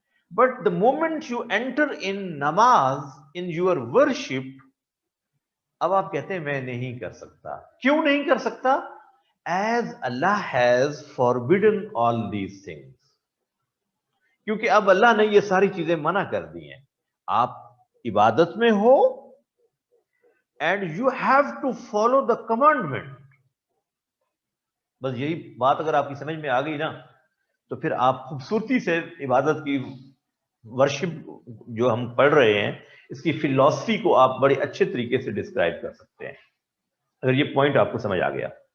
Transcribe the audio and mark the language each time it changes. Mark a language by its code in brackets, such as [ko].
[en] but the moment you enter in namaz, in your worship, [ur] اب آپ کہتے ہیں میں نہیں کر سکتا. کیوں نہیں کر سکتا؟ [en] As Allah has forbidden all these things. [ur] کیونکہ اب اللہ نے یہ ساری چیزیں منع کر دی ہیں. آپ عبادت میں ہو [en] and you have to follow the commandment. [ur] بس یہی بات اگر آپ کی سمجھ میں آ گئی نا تو پھر آپ خوبصورتی سے عبادت کی ورشپ جو ہم پڑھ رہے ہیں اس کی فلسفی کو آپ بڑے اچھے طریقے سے ڈسکرائب کر سکتے ہیں اگر یہ پوائنٹ آپ کو سمجھ آ گیا.